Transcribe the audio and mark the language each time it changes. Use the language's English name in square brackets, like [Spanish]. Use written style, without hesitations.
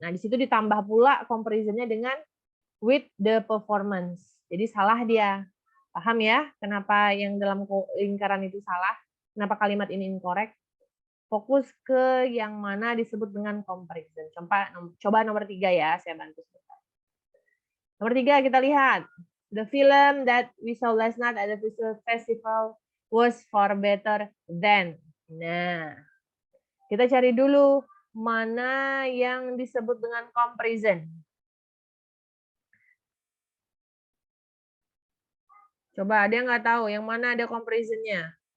[Indonesian] Nah, di situ ditambah pula comparison-nya dengan [English] with the performance. [Indonesian] Jadi salah dia. Paham ya? Kenapa yang dalam lingkaran itu salah? Kenapa kalimat ini incorrect? Fokus ke yang mana disebut dengan comparison. Coba nomor 3 ya, saya bantu sebentar. Nomor 3 kita lihat. [English] The film that we saw last night at the festival was far better than. [Indonesian] Nah, kita cari dulu mana yang disebut dengan comparison. Coba, ada yang nggak tahu yang mana ada comparison-nya?